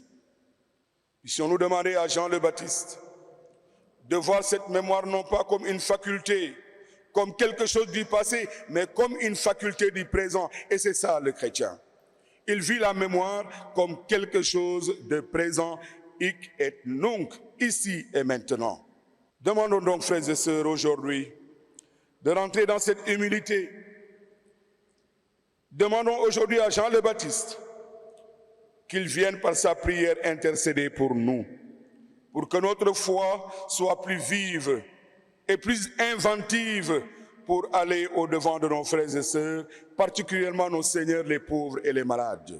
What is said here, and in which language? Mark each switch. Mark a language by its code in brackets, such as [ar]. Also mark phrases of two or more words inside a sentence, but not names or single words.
[fr] Puissions-nous demander à Jean le Baptiste de voir cette mémoire non pas comme une faculté, comme quelque chose du passé, mais comme une faculté du présent. Et c'est ça le chrétien. Il vit la mémoire comme quelque chose de présent, [la] hic et nunc, [fr] ici et maintenant. Demandons donc, frères et sœurs, aujourd'hui, de rentrer dans cette humilité. Demandons aujourd'hui à Jean le Baptiste qu'il vienne par sa prière intercéder pour nous, pour que notre foi soit plus vive et plus inventive pour aller au-devant de nos frères et sœurs, particulièrement nos seigneurs, les pauvres et les malades.